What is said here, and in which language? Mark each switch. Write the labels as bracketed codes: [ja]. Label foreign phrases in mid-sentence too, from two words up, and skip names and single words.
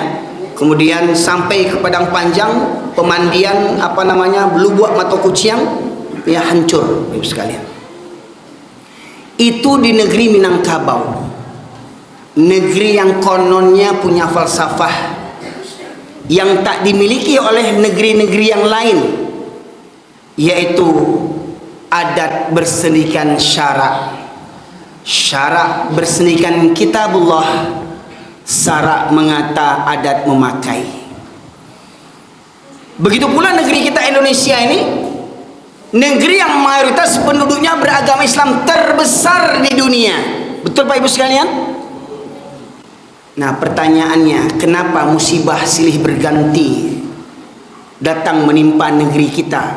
[id] Kemudian sampai ke Padang Panjang, pemandian Lubuk Mato Kuciang, ya, hancur Ibu sekalian. Itu di negeri Minangkabau, negeri yang kononnya punya falsafah yang tak dimiliki oleh negeri-negeri yang lain, yaitu adat bersendikan syarak. syarak bersenikan kitabullah, syarak mengata adat memakai. Begitu pula negeri kita Indonesia ini, negeri yang mayoritas penduduknya beragama Islam terbesar di dunia. Betul Pak Ibu sekalian? Nah pertanyaannya, kenapa musibah silih berganti datang menimpa negeri kita?